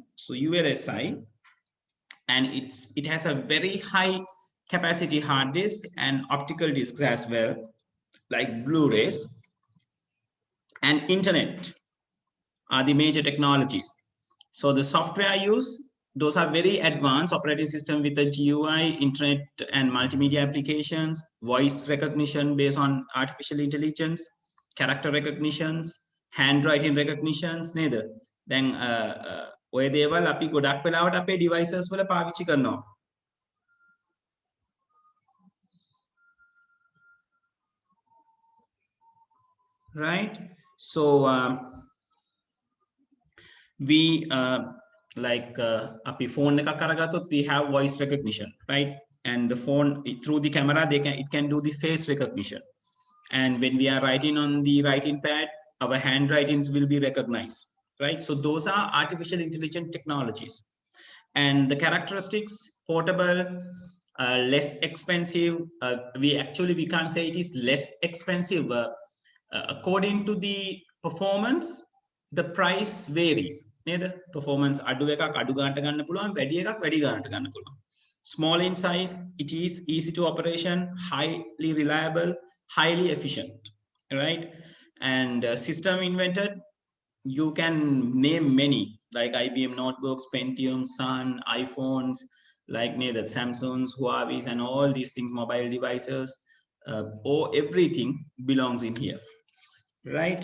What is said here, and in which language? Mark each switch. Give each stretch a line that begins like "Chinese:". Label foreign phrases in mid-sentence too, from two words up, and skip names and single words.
English: So ULSI, and it has a very high capacity hard disk and optical disks as well, like Blu-rays, and internet are the major technologies. So the software used, those are very advanced operating system with a GUI, internet and multimedia applications, voice recognition based on artificial intelligence, character recognitions, handwriting recognitions නේද?
Sinhala: දැන් ඔය දේවල් අපි ගොඩක් වෙලාවට අපේ devices වල පාවිච්චි කරනවා.
English: Right? So we like
Sinhala: අපි phone එකක් අරගත්තොත්
English: we have voice recognition, right? And the phone, through the camera, it can do the face recognition, and when we are writing on the writing pad, our handwritings will be recognized, right? So those are artificial intelligence technologies. And the characteristics: portable, less expensive. We can't say it is less expensive. According to the performance, the price varies.
Sinhala: Performance අඩු එකක් අඩු ගන්නට ගන්න පුළුවන්, වැඩි එකක් වැඩි ගන්නට ගන්න පුළුවන්.
English: Small in size, it is easy to operation, highly reliable, highly efficient, right? And system invented, you can name many, like IBM notebooks, Pentium, Sun, iPhones, like the Samsungs, Huawei's, and all these things, mobile devices, or everything belongs in here, right?